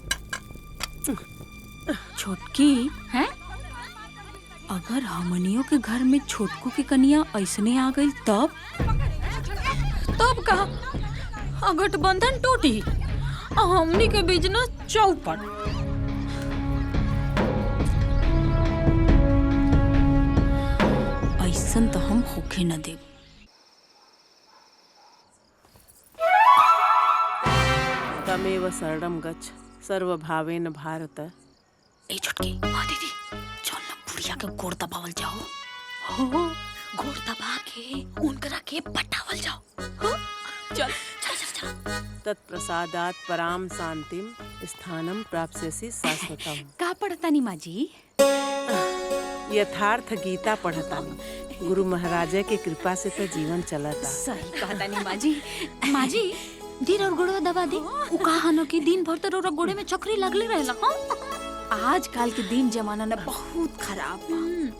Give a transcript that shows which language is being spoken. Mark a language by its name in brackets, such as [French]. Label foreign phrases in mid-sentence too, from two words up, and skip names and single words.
[Bhojpuri] छोटकी है, अगर हमनियों के घर में छोटकू की कनिया ऐसने आ गई तब का गठबंधन टूटी, हमनी के बिजनेस चौपट। ऐसन तो हम होखे न देब। [Sanskrit] तमेव शरणं गच्छ सर्वभावेन भारत। [Bhojpuri] ए छोटकी, हाँ दीदी, चल ना बुढ़िया के गोड़ दबावल जाओ। हो, गोड़ दबा के उनकरा के पटावल जाओ। हो? चल चल चल चल। [Sanskrit] तत्प्रसादात् पराम शांतिम स्थानम प्राप्स्यसि शाश्वतम। [Bhojpuri] का पढ़तानी माँ जी? यथार्थ गीता पढ़तानी। गुरु महाराजा के कृपा से तो जीवन चलता। सही कहतानी माँ जी। माँ जी, दिन और गोड़वा दबा दी। उ कहानो कि दिन भर तो गोड़े में चक्री लगले रहेला। आजकल के दिन जमाना न बहुत खराब बा।